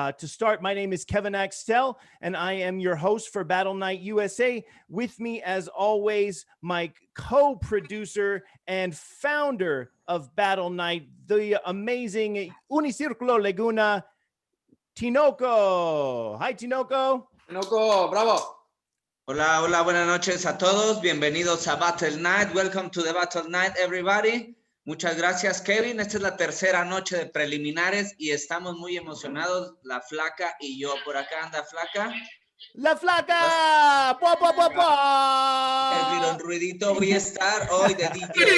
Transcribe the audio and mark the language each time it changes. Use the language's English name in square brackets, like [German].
[English] To start, my name is Kevin Axtell, and I am your host for Battle Night USA. With me, as always, my co-producer and founder of Battle Night, the amazing Unicirculo Laguna, Tinoco. Hi, Tinoco. Tinoco, bravo. [Spanish] Hola, hola, buenas noches a todos. Bienvenidos a Battle Night. [English] Welcome to the Battle Night, everybody. [Spanish] Muchas gracias, Kevin. Esta es la tercera noche de preliminares y estamos muy emocionados, la Flaca y yo. Por acá anda Flaca. La Flaca. Bua, bua, bua, bua. El ruidito, voy a estar hoy de DJ.